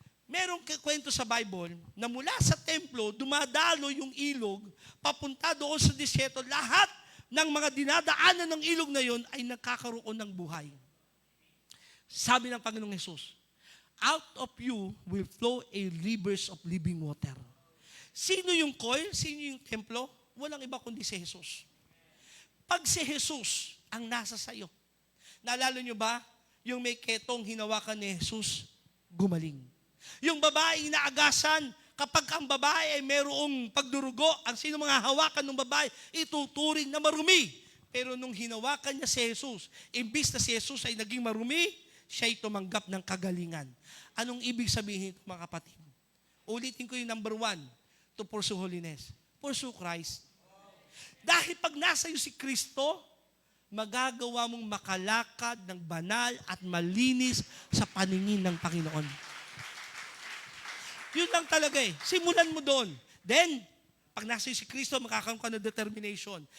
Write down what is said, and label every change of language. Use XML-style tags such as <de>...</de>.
<tl>Merong kwento sa Bible na mula sa templo, dumadalo yung ilog, papunta doon sa disyerto, lahat ng mga dinadaanan ng ilog na yon ay nagkakaroon ng buhay. Sabi ng Panginoong Hesus, out of you will flow a rivers of living water. Sino yung coil? Sino yung templo? Walang iba kundi si Jesus. Pag si Jesus ang nasa sayo, naalala nyo ba, yung may ketong hinawakan ni Jesus, gumaling. Yung babae inaagasan, kapag ang babae ay mayroong pagdurugo, ang sino mga hawakan ng babae, ituturing na marumi. Pero nung hinawakan niya si Jesus, imbis na si Jesus ay naging marumi, siya'y tumanggap ng kagalingan. Anong ibig sabihin ito, mga kapatid? Ulitin ko yung number 1, to pursue holiness.</tl> <en>Pursue Christ.</en> <tl>Dahil pag nasa iyo si Kristo, magagawa mong makalakad ng banal at malinis sa paningin ng Panginoon. Yun lang talaga eh. Simulan mo doon. Then, pag nasa iyo si Kristo, makakaroon ka ng determination.</tl>